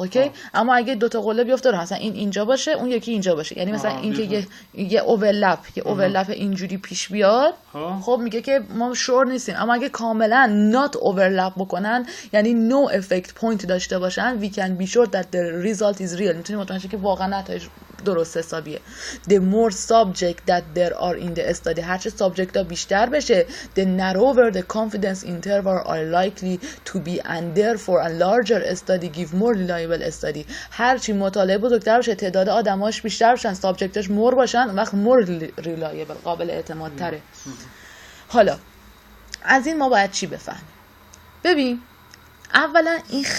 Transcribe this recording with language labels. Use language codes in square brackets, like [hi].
[fa] اوکی؟ اما اگه 2 تا قله بیفته رو مثلا این اینجا باشه اون یکی اینجا باشه، یعنی مثلا این که یه اوورلپ اینجوری پیش بیاد، خب میگه که ما شور نیستیم. اما اگه کاملا [en] not overlap [fa] بکنن یعنی [en] no effect point [fa] داشته باشن [en] we can be sure that the result is real. [fa] میتونیم مطمئن شیم که واقعا نتایج درست حسابیه. [en] The more subject that there are in the study، [fa] هرچه سابجکت ها بیشتر بشه [en] the narrower the confidence interval are likely to be and therefore a larger study give more reliable study. [fa] هرچی مطالعه بزرگتر بشه تعداد آدماش بیشتر بشن، سابجکتاش مور باشن، وقت [en] more reliable [fa] قابل اعتماد تره. حالا از این ما باید چی بفهمیم؟ ببین اولا این